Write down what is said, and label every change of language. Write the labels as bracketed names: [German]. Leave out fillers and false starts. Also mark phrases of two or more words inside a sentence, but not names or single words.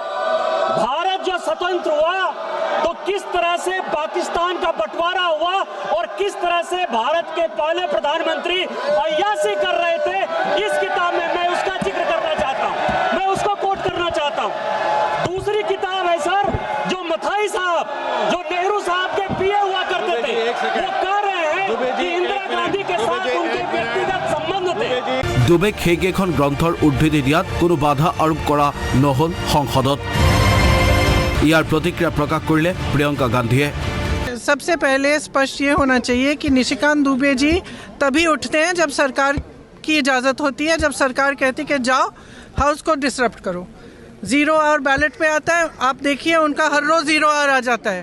[Hindi] भारत जो स्वतंत्र हुआ तो किस तरह से पाकिस्तान का बंटवारा हुआ और किस तरह से भारत के पहले प्रधानमंत्री अय्यासी कर रहे थे, इस किताब में मैं उसका जिक्र करना चाहता हूं, मैं उसको कोट करना चाहता हूं। दूसरी किताब है सर जो मथाई साहब, जो नेहरू साहब के पीए हुआ करते थे, वो कह रहे हैं कि इंदिरा गांधी के साथ उनके व्यक्तिगत संबंध थे। [Assamese] দুবেক সেইকেইখন গ্ৰন্থৰ উদ্ধৃতি দিয়াত কোনো বাধা আৰোপ কৰা নহল সংসদত। ইয়াৰ প্ৰতিক্ৰিয়া প্ৰকাশ কৰিলে প্ৰিয়ংকা গান্ধীয়ে। [Hindi] सबसे पहले स्पष्ट ये होना चाहिए कि निशिकांत दुबे जी तभी उठते हैं जब सरकार की इजाज़त होती है, जब सरकार कहती कि जाओ हाउस को डिसरप्ट करो। 0 आवर बैलेट पे आता है, आप देखिए उनका हर रोज़ 0 आवर आ जाता है।